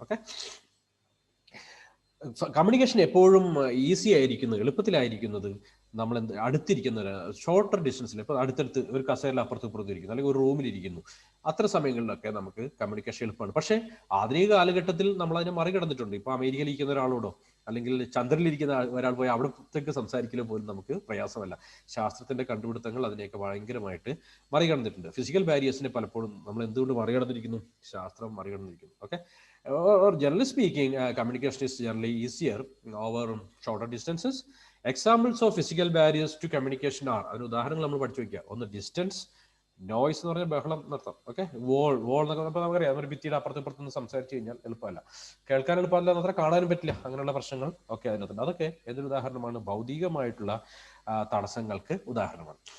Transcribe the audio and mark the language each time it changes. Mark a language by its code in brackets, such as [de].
[ml] Okay, communication എപ്പോഴും easy ആയിരിക്കുന്നത്, എളുപ്പത്തിലായിരിക്കുന്നത് നമ്മൾ അടുത്തിരിക്കുന്ന ഷോർട്ടർ ഡിസ്റ്റൻസിൽ, ഇപ്പോൾ അടുത്തടുത്ത് ഒരു കസേരയിൽ അപ്പുറത്ത് ഇപ്പുറത്ത് ഇരിക്കുന്നു, അല്ലെങ്കിൽ ഒരു റൂമിലിരിക്കുന്നു, അത്ര സമയങ്ങളിലൊക്കെ നമുക്ക് കമ്മ്യൂണിക്കേഷൻ എളുപ്പമാണ്. പക്ഷേ ആധുനിക കാലഘട്ടത്തിൽ നമ്മൾ അതിനെ മറികടന്നിട്ടുണ്ട്. ഇപ്പൊ അമേരിക്കയിൽ ഇരിക്കുന്ന ഒരാളോടോ അല്ലെങ്കിൽ ചന്ദ്രനിലിരിക്കുന്ന ഒരാൾ പോയി അവിടത്തേക്ക് സംസാരിക്കലോ പോലും നമുക്ക് പ്രയാസമല്ല. ശാസ്ത്രത്തിന്റെ കണ്ടുപിടുത്തങ്ങൾ അതിനെയൊക്കെ ഭയങ്കരമായിട്ട് മറികടന്നിട്ടുണ്ട്. ഫിസിക്കൽ ബാരിയേഴ്സിനെ പലപ്പോഴും നമ്മൾ എന്തുകൊണ്ട് മറികടന്നിരിക്കുന്നു? ശാസ്ത്രം മറികടന്നിരിക്കുന്നു. [en] Okay, or generally speaking, communication is generally easier over shorter distances. Examples of physical barriers to communication are, [ml] അതിന് ഉദാഹരണങ്ങൾ നമ്മൾ പഠിച്ചു വയ്ക്കുക. ഒന്ന് ഡിസ്റ്റൻസ്, നോയ്സ് എന്ന് പറഞ്ഞാൽ ബഹളം നിർത്താം. ഓക്കെ, വോൾ എന്നൊക്കെ നമുക്കറിയാം, ഒരു ഭിത്തിയുടെ അപ്പുറത്ത് ഇപ്പുറത്തുനിന്ന് സംസാരിച്ചു കഴിഞ്ഞാൽ എളുപ്പമല്ല, കേൾക്കാൻ എളുപ്പമല്ല, അത്ര കാണാനും പറ്റില്ല, അങ്ങനെയുള്ള പ്രശ്നങ്ങൾ ഒക്കെ അതിനകത്തുണ്ട്. അതൊക്കെ ഏതൊരു ഉദാഹരണമാണ്? ഭൗതികമായിട്ടുള്ള തടസ്സങ്ങൾക്ക് ഉദാഹരണമാണ്.